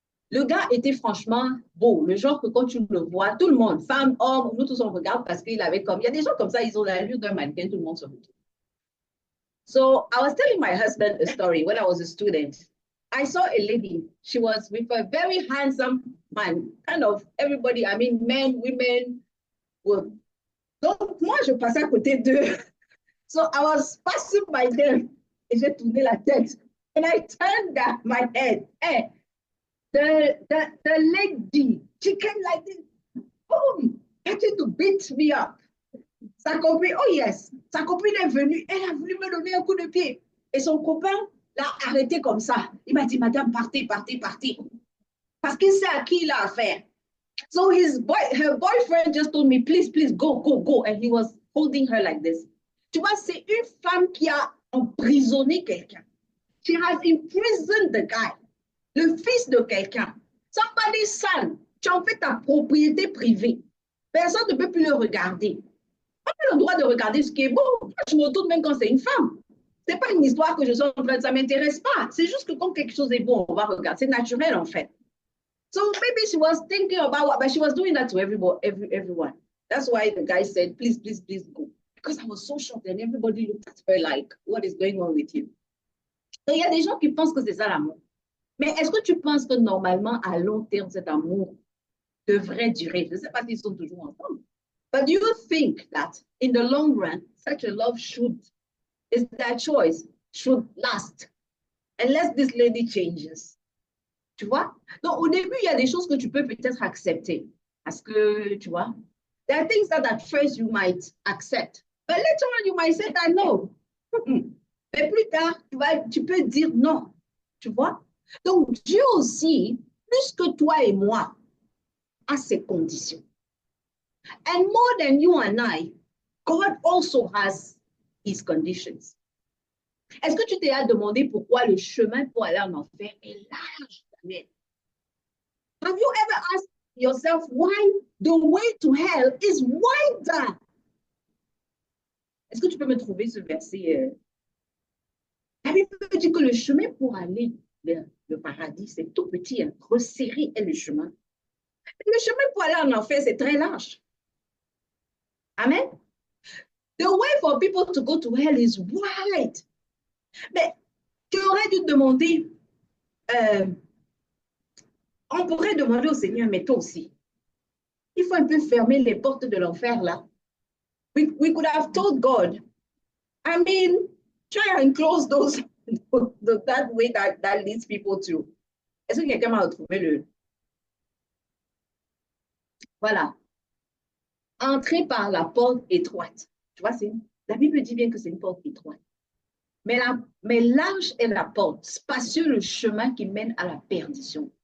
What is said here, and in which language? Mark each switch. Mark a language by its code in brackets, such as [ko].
[fr] Le gars était franchement beau, le genre que quand tu le vois, tout le monde, femme, homme, nous tous on regarde parce qu'il avait comme, il y a des gens comme ça, ils ont l'allure d'un mannequin, tout le monde se retrouve. [en] So I was telling my husband a story when I was a student. I saw a lady, she was with a very handsome man, kind of everybody, I mean, men, women. Were. [fr] Donc moi, je passais à côté d'eux. [en] So I was passing by them, [fr] et j'ai tourné la tête. [en] And I turned down my head. Hey, the lady, she came like this, boom, started to beat me up. [fr] Sa copine, [en] oh yes, [fr] sa copine est venue, elle a voulu me donner un coup de pied. Et son copain l'a arrêté comme ça. Il m'a dit, madame, partez. Parce qu'il sait à qui il a affaire. [en] So her boyfriend just told me, please, go. And he was holding her like this. [fr] Tu vois, c'est une femme qui a emprisonné quelqu'un. [en] She has imprisoned the guy. [fr] Le fils de quelqu'un. [en] Somebody's son. [fr] Tu en fais ta propriété privée. Personne ne peut plus le regarder. On a le droit de regarder ce qui est beau. Je me retourne même quand c'est une femme. Ce n'est pas une histoire que je suis en train de... Ça ne m'intéresse pas. C'est juste que quand quelque chose est beau, on va regarder. C'est naturel, en fait. [en] So maybe she was thinking about what, but she was doing that to everyone. That's why the guy said, please, go. Because I was so shocked and everybody looked at her like, what is going on with you? [fr] Donc, il y a des gens qui pensent que c'est ça l'amour. Mais est-ce que tu penses que normalement, à long terme, cet amour devrait durer? Je ne sais pas s'ils sont toujours ensemble. [en] But do you think that in the long run, such a love is that choice, should last? Unless this lady changes. [fr] Tu vois? Donc, au début, il y a des choses que tu peux peut-être accepter. Parce que, tu vois, [en] there are things that at first you might accept. But later on, you might say that no. [fr] Mais plus tard, tu peux dire non. Tu vois? Donc, Dieu aussi, plus que toi et moi, a ses conditions. [en] And more than you and I, God also has his conditions. [fr] Est-ce que tu t'es demandé pourquoi le chemin pour aller en enfer est large? [en] Have you ever asked yourself why the way to hell is wider? [fr] Est-ce que tu peux me trouver ce verset? La Bible dit que le chemin pour aller vers le paradis, c'est tout petit, hein. Resserré est le chemin. Le chemin pour aller en enfer, c'est très large. Amen. [en] The way for people to go to hell is wide. [fr] Mais tu aurais dû demander, on pourrait demander au Seigneur, mais toi aussi, il faut un peu fermer les portes de l'enfer là. [en] We could have told God, I mean, try and close those, that way that leads people to. [fr] Est-ce que quelqu'un m'a retrouvé le... Voilà. Entrer par la porte étroite. Tu vois, la Bible dit bien que c'est une porte étroite. Mais large est la porte, spacieux le chemin qui mène à la perdition.